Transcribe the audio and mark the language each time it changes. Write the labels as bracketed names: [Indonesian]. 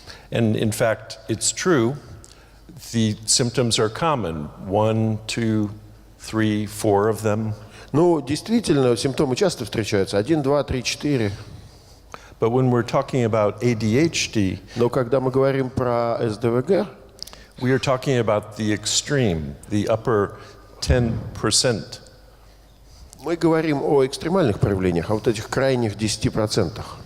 [English] And in fact, it's true, the symptoms are common, 1, 2, 3, 4 of them. [Russian] Действительно, симптомы часто встречаются. [English] 1, 2, 3, 4. But when we're talking about ADHD, [Russian] Но когда мы говорим про СДВГ, [English] we are talking about the extreme, the upper 10%. [Russian] мы говорим о экстремальных проявлениях, о вот этих крайних 10%.